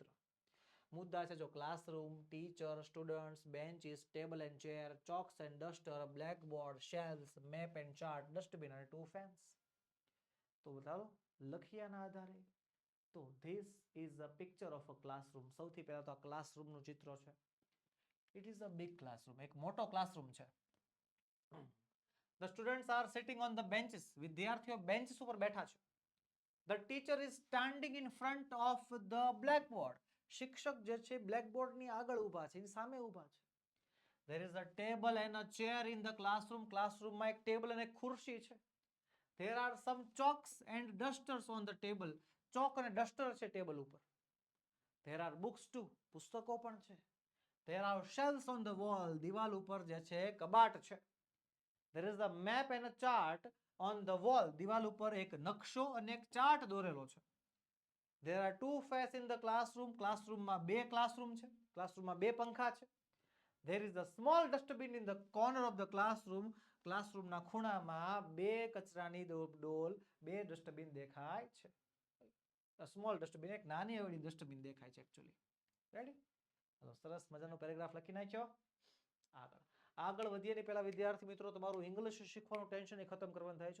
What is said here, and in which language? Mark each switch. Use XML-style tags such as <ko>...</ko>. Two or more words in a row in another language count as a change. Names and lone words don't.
<gu>મુદ્દા છે જો</gu> <en>classroom, teacher, students, benches, table and chair, chalks and duster, blackboard, shelves, map and chart, dustbin</en> <gu>અને 2 ફેન્સ. તો બતાવો લખ્યાના આધારે.</gu> <en>તો this is a picture of a classroom.</en> <gu>સૌથી પહેલા તો આ ક્લાસરૂમનું ચિત્ર છે.</gu> <en>it is a big classroom.</en> <gu>એક મોટો ક્લાસરૂમ છે.</gu> <en>The students are sitting on the benches.</en> <gu>વિદ્યાર્થીઓ બેન્ચીસ ઉપર બેઠા છે.</gu> <en>The teacher is standing in front of the blackboard.</en> <gu>શિક્ષક જે છે બ્લેકબોર્ડની આગળ ઊભા છે, એની સામે ઊભા છે.</gu> <en>There is a table and a chair in the classroom.</en> <gu>ક્લાસરૂમમાં એક ટેબલ અને ખુરશી છે.</gu> <en>There are some chalks and dusters on the table.</en> <gu>ચોક અને ડસ્ટર છે ટેબલ ઉપર.</gu> <en>There are books too.</en> <gu>પુસ્તકો પણ છે.</gu> <en>There are shelves on the wall.</en> <gu>દિવાલ ઉપર જે છે કબાટ છે.</gu> <en>There is a map and a chart on the wall.</en> <gu>દિવાલ ઉપર એક નકશો અને એક ચાર્ટ દોરેલો છે.</gu> <en>There are 2 fans in the classroom.</en> <gu>ક્લાસરૂમમાં 2 ક્લાસરૂમ છે. ક્લાસરૂમમાં 2 પંખા છે.</gu> <en>There is a small dustbin in the corner of the classroom.</en> <gu>ક્લાસરૂમના ખૂણામાં 2 કચરાની ડોલ, 2 ડસ્ટબિન દેખાય છે.</gu> <en>small dustbin,</en> <gu>એક નાની એવડી ડસ્ટબિન દેખાય છે એકચ્યુઅલી. રેડી? સરસ મજાનો પેરેગ્રાફ લખી નાખ્યો. આગળ વધીએ ને પહેલા વિદ્યાર્થી મિત્રો તમારું ઇંગ્લિશ શીખવાનું ટેન્શન ખતમ કરવાનું થાય છે.</gu>